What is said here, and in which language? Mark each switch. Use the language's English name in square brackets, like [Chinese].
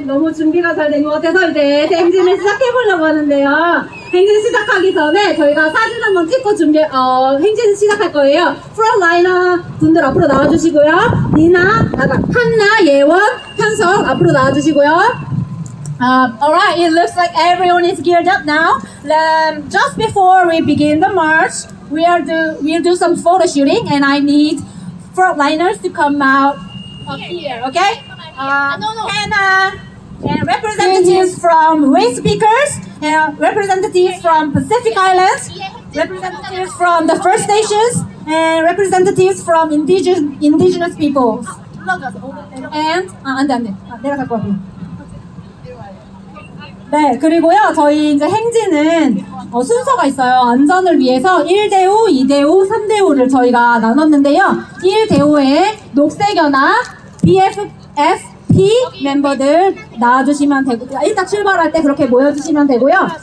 [Korean] 너무 준비가 잘 된 것 같아서 이제 행진을 시작해보려고 하는데요. 행진 시작하기 전에 저희가 사진 한번 찍고 행진 시작할 거예요. 프론라이너 분들 앞으로 나와주시고요. 한나, 예원, 현석 앞으로 나와주시고요. [English] Alright, it looks like everyone is geared up now. Just before we begin the march, we'll do some photo shooting, and I need frontliners to come out up here, okay? Hannah, and representatives from Race Speakers, and representatives from Pacific Islands, representatives from the First Nations, and representatives from indigenous peoples. [Korean] And 안돼 내려갈 것 같아. 네, 그리고요, 저희 이제 행진은 순서가 있어요. 안전을 위해서 1대호, 2대호, 3대호를 저희가 나눴는데요. 1대호에 녹색연합, BFP 멤버들 나와주시면 되고, 일단 출발할 때 그렇게 모여주시면 되고요.